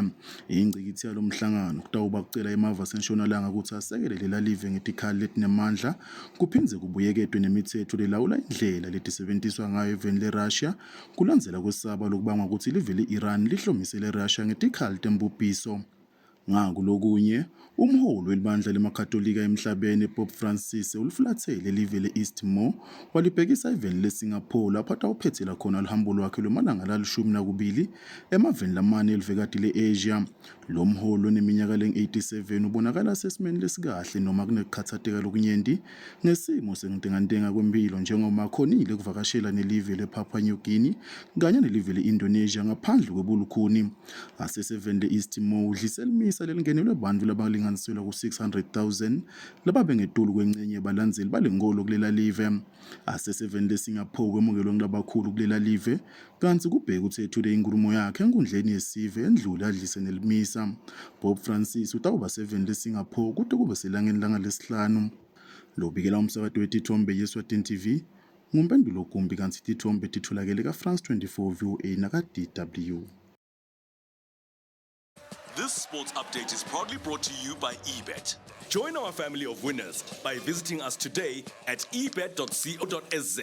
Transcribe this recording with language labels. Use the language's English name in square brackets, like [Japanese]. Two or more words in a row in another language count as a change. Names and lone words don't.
[Swati] Ingcikithi yalo mhlangano kutawuba kucela emava asentshonalanga ukuthi asekele lela live ngetikhali nemandla kuphindze kubuyeketwe nemithetho lelawula indlela letisebenziswa ngayo eveni le-Russia kulandzela kwesaba lokubangwa ukuthi live le-Iran lihlomise le-Russia ngetikhali tembubhiso. Ngakulokunye, umholi welibandla lemakatolika emhlabeni Pope Francis ulifulathele live le-East Timor walibhekisa eveni le-Singapore lapho atawuphethela khona luhambo lwakhe lwemalanga la-12 emaveni lamane elivekati le-Asia. Lo mholi oneminyaka len-87 ubonakala sesimeni lesikahle noma kunekukhatsateka lokunyenti ngesimo sentengantenga kwempilo njengoba khonile kuvakashela nelive le-Papua New Guinea kanye nelive le-Indonesia ngaphandle kwebulukhuni. Aseseveni le-East Timor udliselimisa lelingenelwe bantfu labalinganiselwa ku-600,000 lababengetulu kwencenye yebalandzeli balenkolo kulela live. Aseseveni le-Singapore kwemukelwe ngilabakhulu kulela live kanti kubheka ukuthi ethule inkulumo yakhe enkundleni yesive endlule adlise nelimisa. Pope Francis utawuba seveni le-Singapore kude kube selangeni langa lesihlanu. Lobikela umsakato wetithombe yeSwatini TV ngumpendulo Gumbi kanti tithombe titholakele ka-France 24 VOA naka-DW. [English] This sports update is proudly brought to you by eBet. Join our family of winners by visiting us today at ebet.co.za.